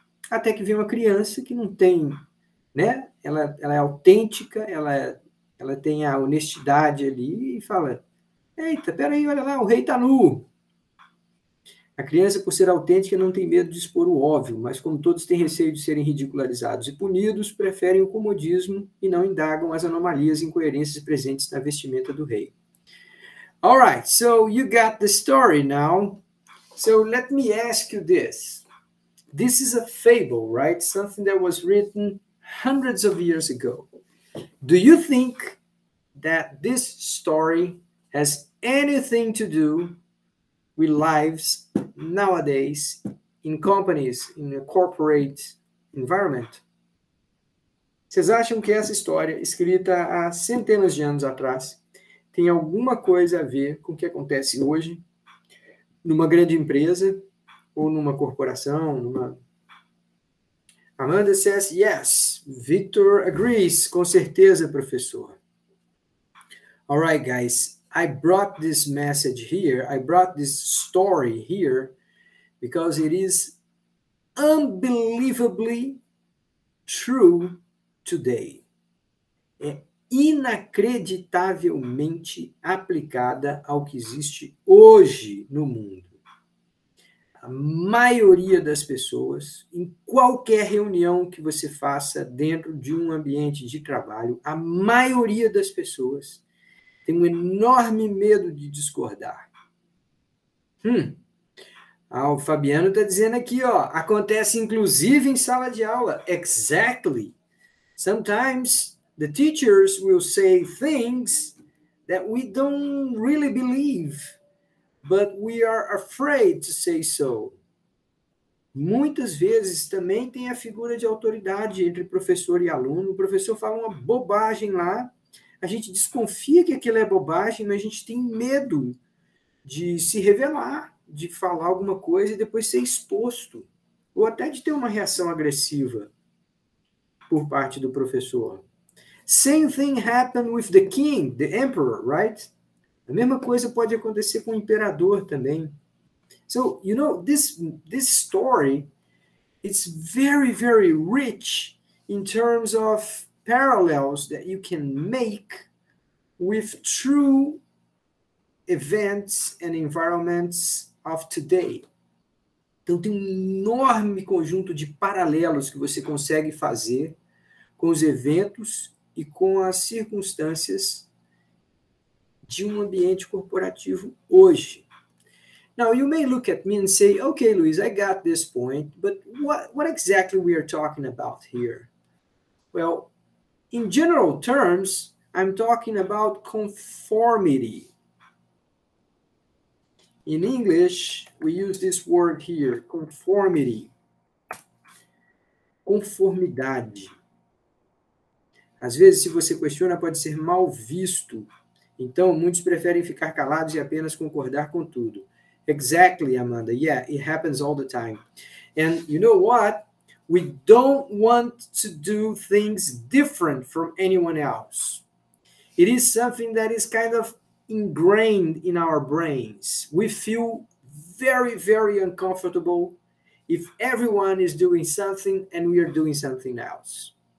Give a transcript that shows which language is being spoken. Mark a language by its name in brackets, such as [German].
[Portuguese] Até que vem uma criança que não tem, né? Ela é autêntica, ela tem a honestidade ali e fala, eita, peraí, olha lá, o rei está nu. A criança, por ser autêntica, não tem medo de expor o óbvio, mas como todos têm receio de serem ridicularizados e punidos, preferem o comodismo e não indagam as anomalias e incoerências presentes na vestimenta do rei. [English] All right, so you got the story now. So let me ask you this. This is a fable, right? Something that was written hundreds of years ago. Do you think that this story has anything to do with lives nowadays in companies, in a corporate environment? [Portuguese] Vocês acham que essa história, escrita há centenas de anos atrás, tem alguma coisa a ver com o que acontece hoje numa grande empresa ou numa corporação? [English] Amanda says, yes. Victor agrees. [Portuguese] Com certeza, professor. [English] All right, guys. I brought this message here, I brought this story here, because it is unbelievably true today. [Portuguese] É inacreditavelmente aplicada ao que existe hoje no mundo. A maioria das pessoas, em qualquer reunião que você faça dentro de um ambiente de trabalho, a maioria das pessoas tem um enorme medo de discordar. O Fabiano está dizendo aqui, acontece inclusive em sala de aula. [English] Exactly. Sometimes the teachers will say things that we don't really believe, but we are afraid to say so. [Portuguese] Muitas vezes também tem a figura de autoridade entre professor e aluno. O professor fala uma bobagem lá, a gente desconfia que aquilo é bobagem, mas a gente tem medo de se revelar, de falar alguma coisa e depois ser exposto, ou até de ter uma reação agressiva por parte do professor. [English] Same thing happened with the king, the emperor, right? [Portuguese] A mesma coisa pode acontecer com o imperador também. [English] So, you know, this story, it's very, very rich in terms of parallels that you can make with true events and environments of today. [Portuguese] Então, tem um enorme conjunto de paralelos que você consegue fazer com os eventos e com as circunstâncias de um ambiente corporativo hoje. [English] Now, you may look at me and say, okay, Luis, I got this point, but what exactly we are talking about here? Well, in general terms, I'm talking about conformity. In English, we use this word here, conformity. [Portuguese] Conformidade. Às vezes, se você questiona, pode ser mal visto. Então, muitos preferem ficar calados e apenas concordar com tudo. [English] Exactly, Amanda. Yeah, it happens all the time. And you know what? We don't want to do things different from anyone else. It is something that is kind of ingrained in our brains. We feel very, very uncomfortable if everyone is doing something and we are doing something else.